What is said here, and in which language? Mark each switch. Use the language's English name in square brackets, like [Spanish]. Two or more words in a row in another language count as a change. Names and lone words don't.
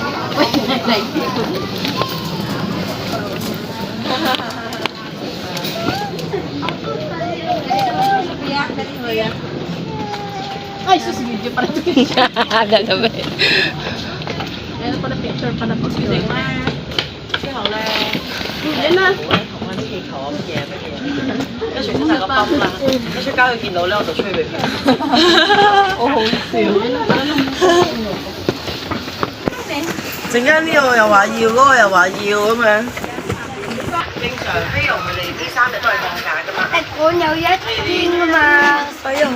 [Filipino] Ay, sus, video pala ito. Gagabi. Ayan pala picture pala po si Neymar. Si Howla. Yan na. [Cantonese] 跟住大個泵啦，跟住交佢見到咧，我就吹俾佢。好好笑。陣間呢個又話要，嗰個又話要咁樣。正常菲傭佢哋呢3日都係放假㗎嘛。我我有一天啊嘛，所以我